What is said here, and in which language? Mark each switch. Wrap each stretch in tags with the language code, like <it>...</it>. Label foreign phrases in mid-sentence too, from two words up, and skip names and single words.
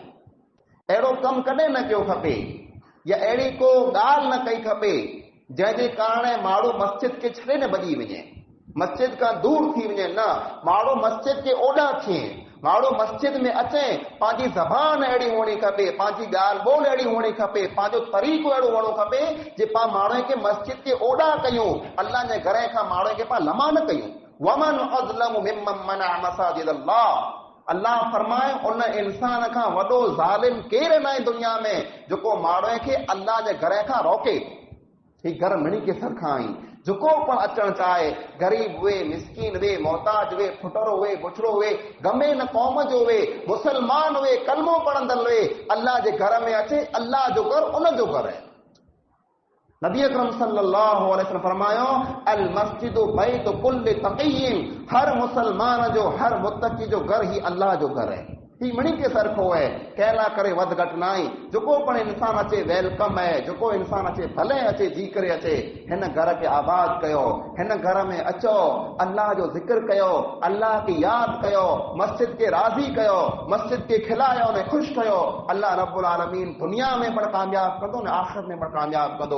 <sd>अहिड़ो कमु कॾहिं न कयो खपे या अहिड़ी को ॻाल्हि न कई खपे जंहिंजे कारण माण्हू मस्जिद खे छॾे न भॼी वञे, मस्जिद खां दूर थी वञे। न, माण्हू मस्जिद खे ओॾा थिए, माण्हू मस्जिद में अचे, पंहिंजी ज़बान अहिड़ी हुअणी खपे, पंहिंजी ॻाल्हि ॿोल अहिड़ी हुअणी खपे, पंहिंजो तरीक़ो अहिड़ो हुअणो खपे जे पाण माण्हू खे मस्जिद खे ओॾा कयूं, अल्लाह जे घर खां माण्हू खे पाण लमा न कयूं।</sd> <ar>ومن أظلم ممن منع مساجد الله,</ar> <sd>अल्लाह फरमाए उन इंसान खां वॾो ज़ालिम केरु न आहे दुनिया में जेको माण्हू खे अल्लाह जे घर खां रोके। ही घर मिणी के सरखा आई जेको पण अचणु चाहे, ग़रीब वे, मिस्कीन वे, मोहताज वे, फुटरो वे, बुछड़ो वे, गमे न क़ौम जो वे, मुसलमान वे, कलमो पढ़ंदड़ वे, अल्लाह जे घर में अचे, अल्लाह जो घर उन जो घर है। नबी अकरम</sd> <ar>صلى الله عليه وسلم</ar> <sd>फरमायो</sd> <ar>المسجد بيت كل تقي,</ar> <sd>हर मुसलमान जो, हर मुत्तकी जो घर ही अल्लाह जो घर है। ही मणी के सरखो है, कहला करे वध घट नाई। जेको पण इंसान अचे वेलकम है, जेको इंसान अचे भले अचे, जी करे अचे, हिन घर के आबाद कयो, हिन घर में अचो, अल्लाह जो जिक्र कयो, अल्लाह की याद कयो, मस्जिद के राज़ी कयो, मस्जिद के खिलायो ने खुश कयो। अल्लाह रब्बुल आलमीन दुनिया में पण कामयाब कंदो ने आखिरत में पण कामयाब कंदो।</sd>